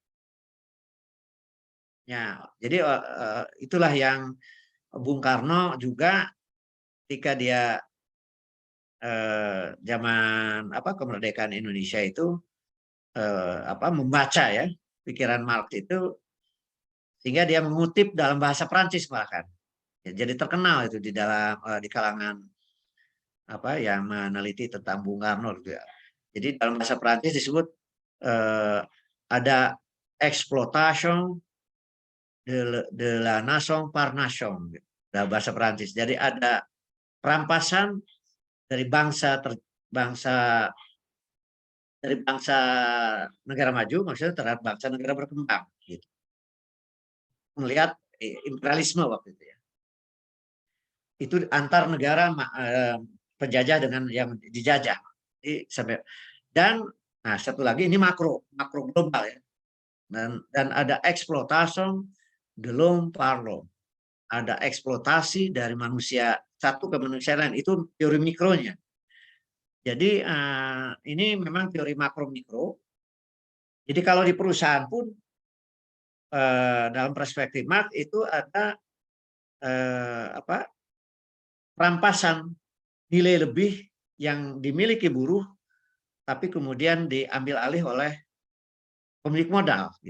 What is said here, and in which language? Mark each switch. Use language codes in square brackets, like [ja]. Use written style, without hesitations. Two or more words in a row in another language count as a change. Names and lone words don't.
[id] Ya, jadi itulah yang Bung Karno juga ketika dia zaman kemerdekaan Indonesia itu membaca ya pikiran Marx itu, sehingga dia mengutip dalam bahasa Prancis bahkan. Ya, jadi terkenal itu di kalangan yang meneliti tentang Bung Karno gitu ya. Jadi dalam bahasa Prancis disebut ada [fr] exploitation de la nation par nation, [id] gitu, dalam bahasa Prancis. Jadi ada perampasan dari bangsa negara maju, maksudnya terhadap bangsa negara berkembang, gitu. Melihat imperialisme waktu itu ya. Itu antar negara penjajah dengan yang dijajah. Dan satu lagi ini makro global ya. Dan ada eksploitasi [fr] de l'homme par l'homme. [id] Ada eksploitasi dari manusia satu ke manusia lain, itu teori mikronya. Jadi ini memang teori makro mikro. Jadi kalau di perusahaan pun dalam perspektif Marx itu ada perampasan nilai lebih yang dimiliki buruh, tapi kemudian diambil alih oleh pemilik modal, gitu.